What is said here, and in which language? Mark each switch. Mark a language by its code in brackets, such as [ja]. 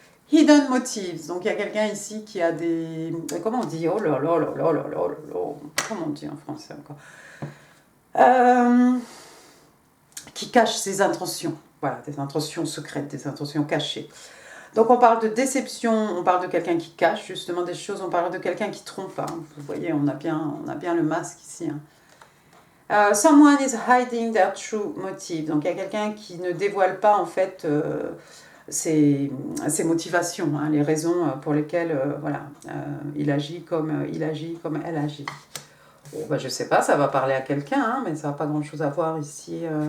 [fr] Hidden motives, donc il y a quelqu'un ici qui a des, comment on dit, oh là là là là là là là, comment on dit en français encore, qui cache ses intentions, voilà, des intentions secrètes, des intentions cachées. Donc on parle de déception, on parle de quelqu'un qui cache justement des choses, on parle de quelqu'un qui trompe. Hein. Vous voyez, on a bien le masque ici. Hein. [en] Someone is hiding their true motive. [fr] Donc il y a quelqu'un qui ne dévoile pas en fait ses motivations, hein, les raisons pour lesquelles il agit comme elle agit. Bon, je ne sais pas, ça va parler à quelqu'un, hein, mais ça n'a pas grand-chose à voir ici.